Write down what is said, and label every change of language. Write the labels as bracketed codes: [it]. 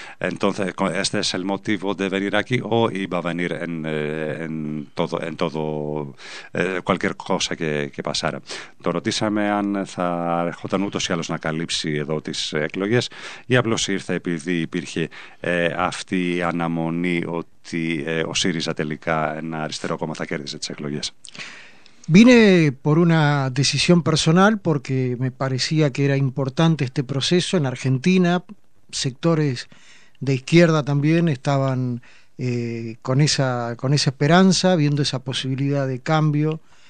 [es] Entonces, ¿este es el motivo de venir aquí o iba a venir en todo cualquier cosa que pasara? [el] Το ρωτήσαμε αν θα ερχόταν ούτως ή άλλως να καλύψει εδώ τις εκλογές ή απλώς ήρθε επειδή υπήρχε αυτή η αναμονή ότι ο ΣΥΡΙΖΑ τελικά, ένα αριστερό κόμμα, θα κέρδισε τις εκλογές. [es] Vine por una decisión personal porque me parecía que era importante este proceso en Argentina. Sectores de izquierda también estaban con esa esperanza, viendo esa posibilidad de cambio.